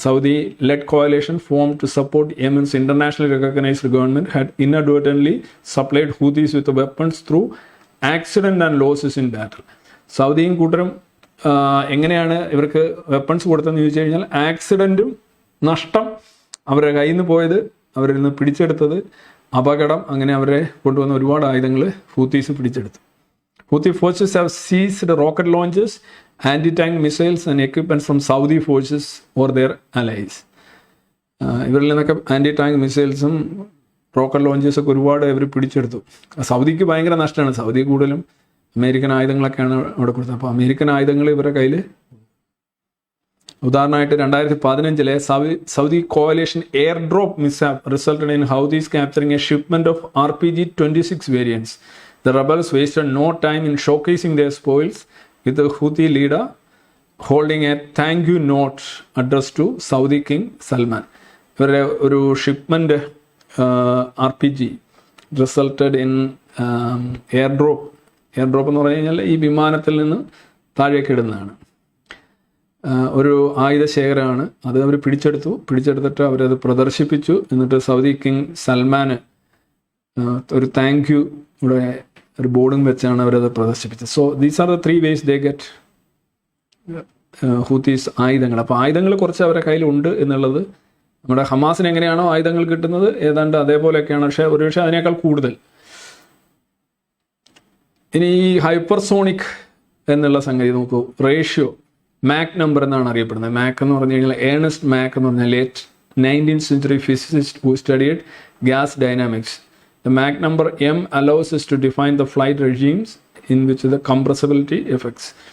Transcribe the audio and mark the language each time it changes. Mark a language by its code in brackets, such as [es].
[en] Saudi led coalition form to support Yemen's international recognized government had inadvertently supplied Houthis with weapons through accident and losses in battle. [ml] സൗദിയും കൂട്ടരും എങ്ങനെയാണ് ഇവർക്ക് weapons കൊടുത്തതെന്ന് ചോദിച്ചു കഴിഞ്ഞാൽ, ആക്സിഡൻറ്റും നഷ്ടം, അവരുടെ കയ്യിൽ നിന്ന് പോയത്, അവരിൽ നിന്ന് പിടിച്ചെടുത്തത്, അപകടം, അങ്ങനെ അവരെ കൊണ്ടുവന്ന ഒരുപാട് ആയുധങ്ങൾ ഹൂത്തീസ് പിടിച്ചെടുത്തു. [en] Houthi forces have seized rocket launchers, anti-tank missiles and equipment from Saudi forces or their allies. [ml] ഇവരിൽ നിന്നൊക്കെ ആൻറ്റി ടാങ്ക് മിസൈൽസും റോക്കറ്റ് ലോഞ്ചേഴ്സും ഒക്കെ ഒരുപാട് ഇവർ പിടിച്ചെടുത്തു. സൗദിക്ക് ഭയങ്കര നഷ്ടമാണ്. സൗദി കൂടുതലും അമേരിക്കൻ ആയുധങ്ങളൊക്കെയാണ് അവിടെ കൊടുത്തത്. അപ്പോൾ അമേരിക്കൻ ആയുധങ്ങൾ ഇവരുടെ കയ്യിൽ. ഉദാഹരണമായിട്ട് [en] 2015 Saudi coalition air drop mishap resulted in Houthis capturing a shipment of RPG-26 variants. The rebels wasted no time in showcasing their spoils, with the Houthi leader holding a thank you note addressed to Saudi King Salman. [ml] ഇവരുടെ ഒരു [en] Shipment RPG resulted in air drop. [ml] Air drop എന്ന് പറഞ്ഞു കഴിഞ്ഞാൽ ഈ വിമാനത്തിൽ നിന്ന് താഴേക്ക് ഇടുന്നതാണ്. ഒരു ആയുധ ശേഖരമാണ്. അത് അവർ പിടിച്ചെടുത്തിട്ട് അവരത് പ്രദർശിപ്പിച്ചു. എന്നിട്ട് സൗദി കിങ് സൽമാന് ഒരു താങ്ക് യു ഇവിടെ ഒരു ബോർഡും വെച്ചാണ് അവരത് പ്രദർശിപ്പിച്ചത്. [en] so these are the 3 ways they get Houthis [ml] ആയുധങ്ങൾ. അപ്പോൾ ആയുധങ്ങൾ കുറച്ച് അവരുടെ കയ്യിലുണ്ട് എന്നുള്ളത്. നമ്മുടെ ഹമാസിന് എങ്ങനെയാണോ ആയുധങ്ങൾ കിട്ടുന്നത് ഏതാണ്ട് അതേപോലെയൊക്കെയാണ്, പക്ഷേ അതിനേക്കാൾ കൂടുതൽ. ഇനി ഈ ഹൈപ്പർസോണിക് എന്നുള്ള സംഗതി നോക്കൂ. റേഷ്യോ മാക് നമ്പർ എന്നാണ് അറിയപ്പെടുന്നത്. മാക് എന്ന് പറഞ്ഞു കഴിഞ്ഞാൽ ഏണസ്റ്റ് മാക് എന്ന് പറഞ്ഞാൽ [en] Late 19th century physicist who studied gas dynamics. The Mach number m allows us to define the flight regimes in which the compressibility affects.